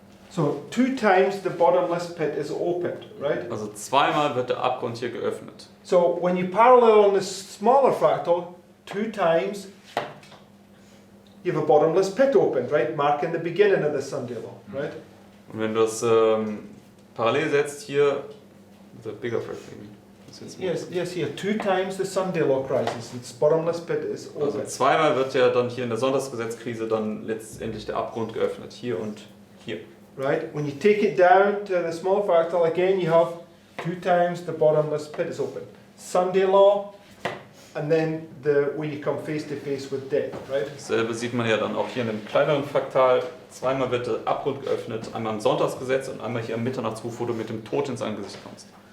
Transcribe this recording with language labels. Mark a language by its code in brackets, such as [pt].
[en] So 2 times the bottomless pit is opened, right? [de] Also zweimal wird der Abgrund hier geöffnet. [en] So when you parallel on this smaller fractal, 2 times you have a bottomless pit opened, right? Marking the beginning of the Sunday law, right? [de] Und wenn du das parallel setzt hier, [en] the bigger fractal. Yes, here 2 times the Sunday law crisis. Its bottomless pit is [de] Also [en] open. [de] zweimal wird ja dann hier in der Sonntagsgesetzkrise dann letztendlich der Abgrund geöffnet, hier und hier. [en] Right? When you take it down to the small fractal, again you have 2 times the bottomless pit is open. Sunday law, and then where you come face to face with death, right? [de] Dasselbe sieht man ja dann auch hier in dem kleineren Fraktal. Zweimal wird der Abgrund geöffnet, einmal im Sonntagsgesetz und einmal hier am Mitternachtsruf, wo du mit dem Tod ins Angesicht kommst.